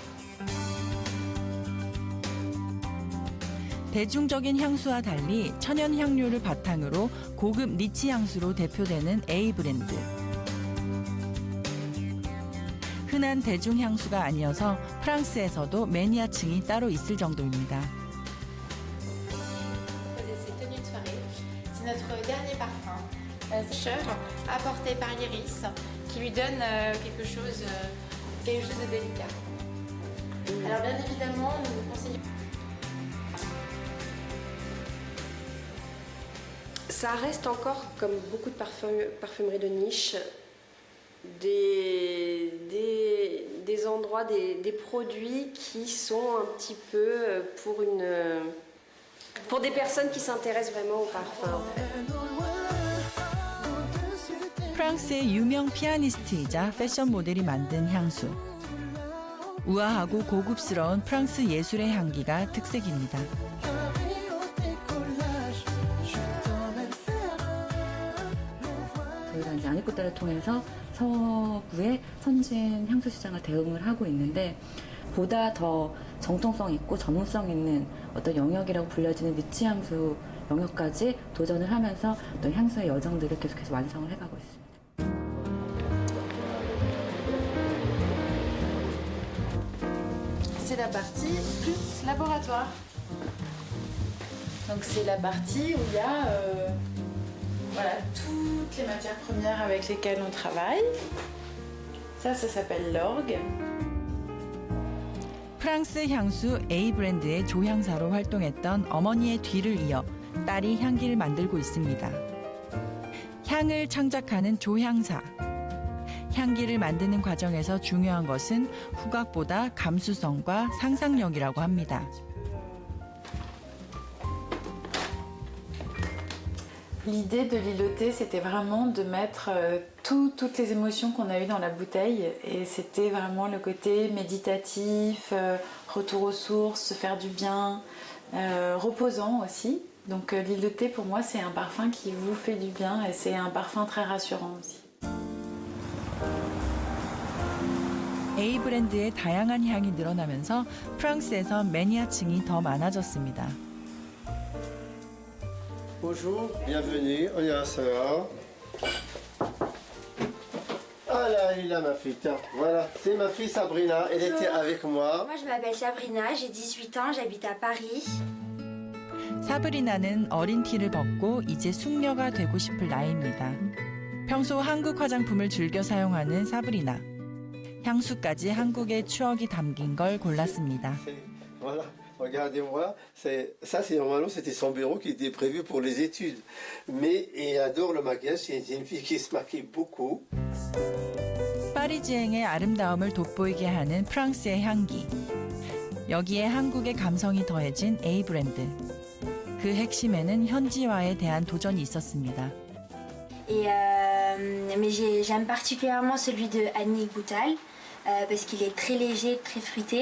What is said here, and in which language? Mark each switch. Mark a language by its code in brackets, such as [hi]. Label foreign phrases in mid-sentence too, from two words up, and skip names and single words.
[ko] 대중적인 향수와 달리 천연 향료를 바탕으로 고급 니치 향수로 대표되는 A 브랜드. 흔한 대중 향수가 아니어서 프랑스에서도 매니아층이 따로 있을 정도입니다. [fr] C'est notre dernier parfum, fraîcheur, apporté par l'iris, qui lui donne quelque chose de délicat. Alors bien évidemment, nous vous conseillons. Ça reste encore, comme beaucoup de parfumeries de niche, des endroits, des produits qui sont un petit peu pour des personnes qui s'intéressent vraiment au parfum. [ko] 프랑스의 유명 피아니스트이자 패션 모델이 만든 향수. 우아하고 고급스러운 프랑스 예술의 향기가 특색입니다. 저희가 이제 아니꼬따를 통해서 서구의 선진 향수 시장을 대응을 하고 있는데 보다 더 정통성 있고 전문성 있는 어떤 영역이라고 불려지는 니치 향수 영역까지 도전을 하면서 또 향수의 여정들을 계속해서 완성을 해가고 있습니다. [fr] C'est la partie plus laboratoire. Donc c'est la partie où il y a voilà, toutes les matières premières avec lesquelles on travaille. Ça s'appelle l'orgue. [ko] 프랑스 향수 A 브랜드의 조향사로 활동했던 어머니의 뒤를 이어 딸이 향기를 만들고 있습니다. 향을 창작하는 조향사. 향기를 만드는 과정에서 중요한 것은 후각보다 감수성과 상상력이라고 합니다. [fr] L'idée de l'îloté, c'était vraiment de mettre toutes les émotions qu'on a eues dans la bouteille. Et c'était vraiment le côté méditatif, retour aux sources, se faire du bien, reposant aussi. Donc l'îloté, pour moi, c'est un parfum qui vous fait du bien et c'est un parfum très rassurant aussi. [ko] A 브랜드의 다양한 향이 늘어나면서 프랑스에서 매니아층이 더 많아졌습니다. [fr] Bonjour, bienvenue, 안녕하세요. Ah là, elle est là ma fille, tiens, voilà, c'est ma fille Sabrina, elle était avec moi. Moi je m'appelle Sabrina, j'ai 18 ans, j'habite à Paris. [ko] 사브리나는 어린 티를 벗고 이제 숙녀가 되고 싶을 나이입니다. 평소 한국 화장품을 즐겨 사용하는 사브리나. 향수까지 한국의 추억이 담긴 걸 골랐습니다. [fr] Voilà, regardez-moi, ça c'est normalement c'était son bureau qui était prévu pour les études. Mais elle adore le maquillage, c'est une fille qui se maquille beaucoup. [ko] 파리지앵의 아름다움을 돋보이게 하는 프랑스의 향기. 여기에 한국의 감성이 더해진 A 브랜드. 그 핵심에는 현지화에 대한 도전이 있었습니다. [fr] Mais j'aime particulièrement celui de Annie Goutal parce qu'il est très léger, très fruité.